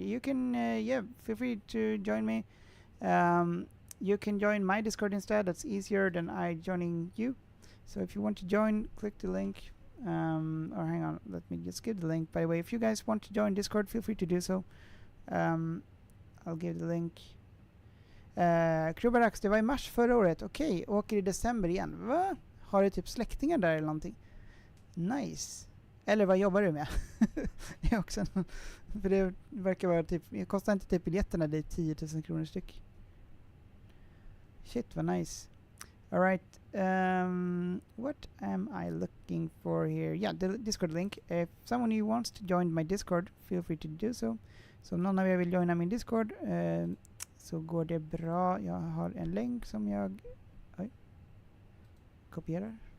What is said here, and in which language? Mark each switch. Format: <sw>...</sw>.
<en>You can feel free to join me. You can join my Discord instead. That's easier than I joining you. So if you want to join, click the link. Or hang on, let me just give the link. By the way, if you guys want to join Discord, feel free to do so. I'll give the link.</en> <sv>Krubarax, det var i mars förra året. Okej, åker i december igen. Va? Har du typ släktingar där eller någonting? Nice. Eller vad jobbar du med? Det är också för det verkar vara typ, det kostar inte typ biljetterna, det är 10 000 kronor styck. Shit, vad nice.</sv> <en>All right. What am I looking for here? Yeah, the Discord link. If someone who wants to join my Discord, feel free to do so.</en> <sv>Så om någon av er vill joina min Discord så går det bra. Jag har en länk som jag kopierar.</sv>